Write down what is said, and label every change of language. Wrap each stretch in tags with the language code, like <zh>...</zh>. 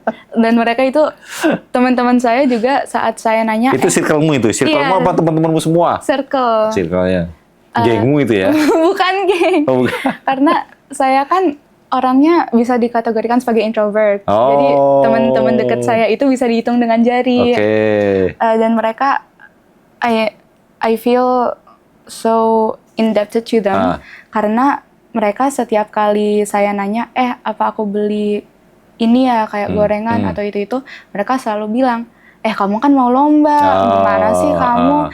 <id>Dan mereka itu, teman-teman saya juga saat saya nanya... Itu circle-mu itu? Circle-mu apa teman-temanmu semua? Circle. Circle-nya. Gengmu itu ya? Bukan geng. Oh, bukan. Karena saya kan orangnya bisa dikategorikan sebagai introvert. Jadi teman-teman dekat saya itu bisa dihitung dengan jari. Dan mereka,</id> <en>I feel so indebted to them.</en> <id>Karena mereka setiap kali saya nanya, apa aku beli ini ya kayak gorengan atau itu, mereka selalu bilang, kamu kan mau lomba, gimana sih kamu?</id>